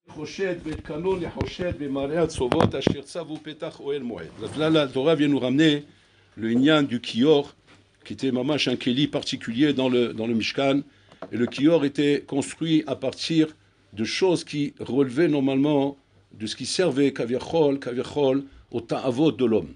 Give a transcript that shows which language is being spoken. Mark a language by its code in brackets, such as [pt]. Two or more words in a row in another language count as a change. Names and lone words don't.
[he] נחושת ואת קנו נחושת במראה הצובות אשר צבו פתח אוהל מועד. [fr] Donc là, la Torah vient nous ramener le inyan du kior, qui était mamash un keli particulier dans le Mishkan. Et le kior était construit à partir de choses qui relevaient normalement de ce qui servait kaviachol au ta'avot de l'homme.